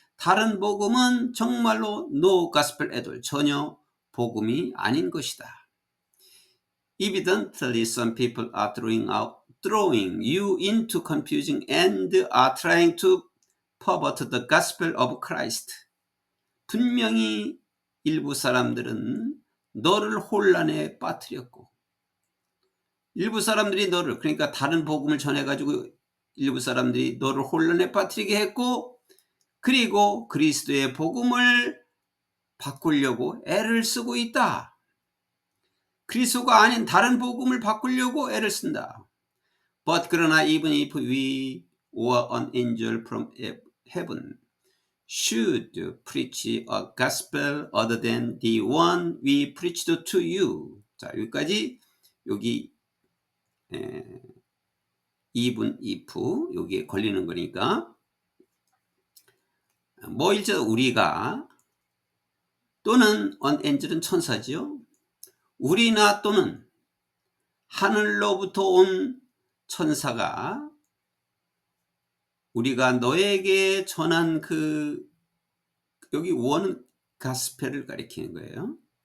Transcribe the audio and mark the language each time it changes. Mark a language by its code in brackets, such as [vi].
[ko] 다른 복음은 정말로 [en] no gospel at all, [ko] 전혀 복음이 아닌 것이다. [en] Evidently some people are throwing you into confusion and are trying to pervert the gospel of Christ. [ko] 분명히 일부 사람들은 너를 혼란에 빠뜨렸고, 일부 사람들이 너를, 그러니까 다른 복음을 전해가지고 일부 사람들이 너를 혼란에 빠뜨리게 했고, 그리고 그리스도의 복음을 바꾸려고 애를 쓰고 있다. 그리스도가 아닌 다른 복음을 바꾸려고 애를 쓴다. [en] But [ko] 그러나 [en] even if we were an angel from heaven should preach a gospel other than the one we preached to you. [ko] 자, 여기까지, 여기 [en] even if [ko] 여기에 걸리는 거니까, 뭐 일자 우리가, 또는 [en] an angel [ko] 은 천사지요. 우리나 또는 하늘로부터 온 천사가 우리가 너에게 전한 여기 원은 가스펠을 가리키는 거예요.